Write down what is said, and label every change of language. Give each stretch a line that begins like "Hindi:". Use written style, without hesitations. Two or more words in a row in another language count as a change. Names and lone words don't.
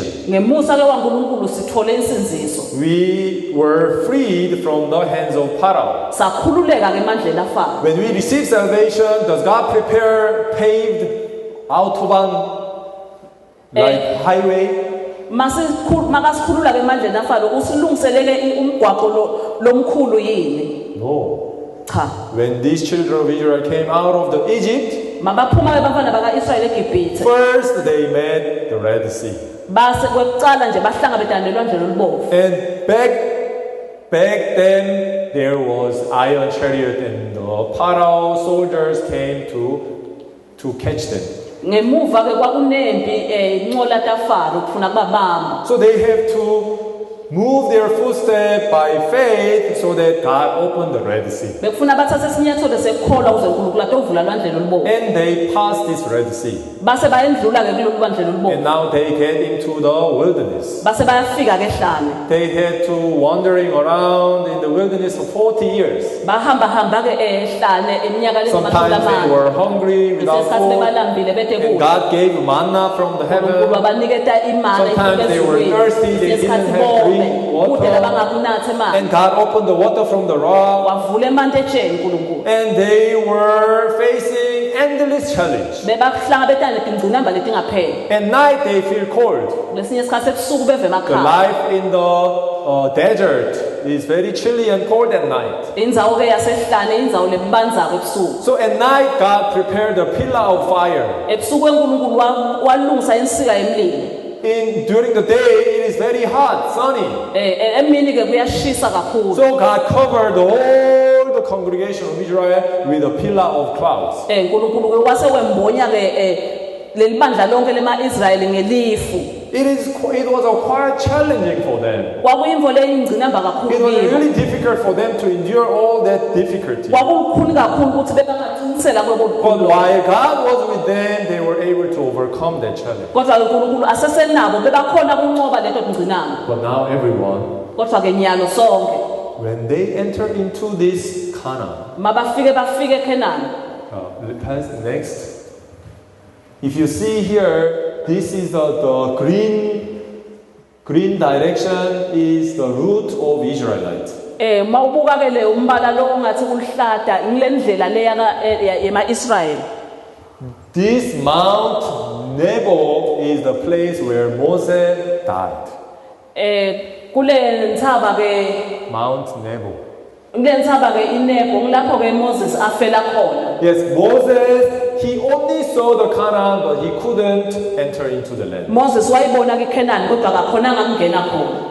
Swati: Ngemusa ke waNkulunkulu sithole insinziso.
English: We were freed from the hands of Pharaoh.
Swati: Sakhululeka ke emandleni aFaro.
English: When we receive salvation, does God prepare paved autobahn like highway?
Swati: Makasikhulula ke emandleni aFaro usilungiselele umgwaqo lomkhulu yini?
English: No.
Swati: Cha.
English: When these children of Israel came out of the Egypt,
Swati: Mabaphuma ke bafana baka-Israyeli eGibhithe.
English: first they met the Red Sea.
Swati: Base kwekuqala nje bahlangabezana nelwandle lolubovu.
English: And back then there was iron chariot and the Pharaoh soldiers came to catch them.
Swati: Ngemuva ke kwakunempi inqola taFaro ukufuna kubabamba.
English: So they have to move their footsteps by faith so that God opened the Red Sea.
Swati: Bekufuna bathathe isinyathelo sekukholwa ukuze uNkulunkulu athi uvula lwandle lolubovu.
English: And they passed this Red Sea.
Swati: Base bayendlula ke kulolu lwandle
English: And
Swati: lolubovu.
English: now they get into the wilderness.
Swati: Base bayafika ke ehlane.
English: They had to wandering around in the wilderness for 40 years.
Swati: Bahamba hamba ke ehlane eminyaka lezamakhulu
English: Sometimes they
Swati: amane.
English: were hungry without
Swati: Ngesikhathi
English: food.
Swati: bebalambile bethe
English: And
Swati: kude.
English: God gave manna from the
Swati: uNkulunkulu
English: heaven.
Swati: wabaniketa imana
English: Sometimes they were thirsty, they didn't have drink water.
Swati: bangakunatha emanzi.
English: And God opened the water from the rock.
Swati: Wavula emantsheni uNkulunkulu.
English: And they were facing endless challenge.
Swati: Bebahlangabezana nezingqinamba letingapheli.
English: At night they feel cold.
Swati: Lesinye isikhathi ebusuku beve
English: The
Swati: emakhaya.
English: life in the desert is very chilly and cold at night.
Swati: Indzawo ke yasehlane indzawo lebanzako ebusuku.
English: So at night God prepared a pillar of fire.
Swati: Ebusuku uNkulunkulu walungisa insika yemlilo.
English: During the day it is very hot, sunny.
Swati: Emini ke kuyashisa kakhulu.
English: So God covered all the congregation of Israel with a pillar of clouds.
Swati: uNkulunkulu ke wase wembonya ke lelibandla lonke lema-Israyeli ngelifu.
English: It was quite challenging for them.
Swati: Kwakuyimvo leyingcinamba kakhulu
English: It was
Swati: kibo.
English: really difficult for them to endure all that difficulty.
Swati: Kwakukhulu kakhulu ukuthi bebangacinisela kuloko
English: But
Swati: kukhulu.
English: while God was with them, they were able to overcome that challenge.
Swati: Kodwa uNkulunkulu asesenabo bebakhona kunqoba leto ngcinamba.
English: But now everyone,
Swati: Kodwa ke nyalo sonke
English: when they enter into this Canaan,
Swati: bafike eKhenani.
English: next. If you see here, this is the green direction is the route of Israelites.
Swati: Mawubuka ke le umbala lo ongathi uhlata ngilendlela leya yema-Israyeli.
English: This Mount Nebo is the place where Moses died.
Swati: Kule nthaba ke Mount Nebo. kule nthaba ke iNebo ngilapho ke Moses afela khona.
English: Yes, Moses, he only saw the Canaan, but he couldn't enter into the land.
Swati: Moses wayibona ke eKhenani kodwa akakhonanga ukungena khona.